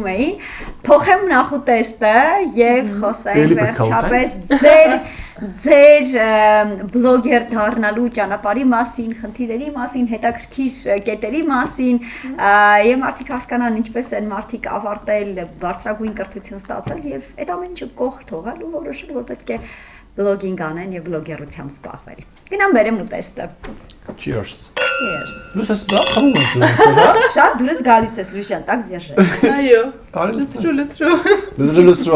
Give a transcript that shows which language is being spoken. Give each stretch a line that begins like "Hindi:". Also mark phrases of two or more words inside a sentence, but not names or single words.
Armenian: էին։ Փոխեմ նախուտեստը եւ խոսենք վերջապես ձեր բլոգեր դառնալու ճանապարհի մասին, խնդիրների մասին, հետաքրքիր կետերի մասին, եւ մարդիկ հասկանան ինչպես են մարդիկ ավարտել բարձրագույն կրթություն ստացել եւ այդ ամեն ինչը կողք թողալ ու որոշել, որ պետք է բլոգինգ անեն եւ բլոգերությամբ զբաղվել։ Գնամ բերեմ ուտեստը։ Cheers. Cheers. Լուսես դա խմում ես լուսը։ Շատ դուրս գալիս ես Լուշան,
Russian: так держи։
Armenian: Այո։ Լսրու։ Լսրու։